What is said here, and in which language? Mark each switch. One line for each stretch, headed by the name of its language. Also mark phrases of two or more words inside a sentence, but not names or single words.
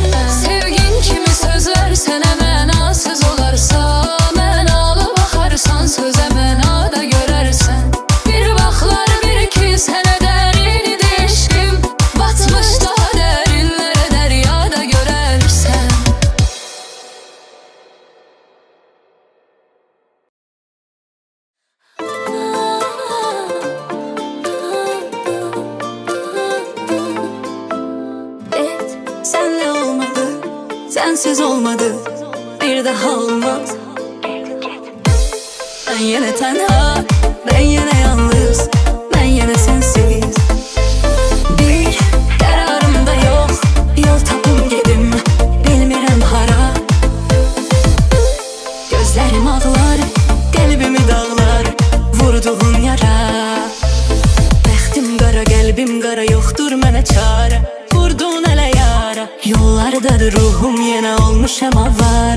Azerbaijani: Sevgin kimi sözlər sənə mənasız olarsa, mənalı baxarsan sözə mənada görərsən. Bir baxlar bir ki sənə dərin idi eşqim, batmış daha dərinlərə dəryada görərsən.
Turkish: Et, senle olmadı, sensiz olmadı, bir daha olmaz. Ben yine tenha, ben yine yalnız, ben yine sensiz. Bir kararımda yok,
Azerbaijani: yol tapım gedim, bilmirəm hara.
Turkish: Gözlerim ağlar,
Azerbaijani: qəlbimi dağlar, vurduğun yara. Bəxtim qara, qəlbim qara, yoxdur mənə çarə. Vurdun ələ yara, yollardadır ruhum, yenə olmuşam avara.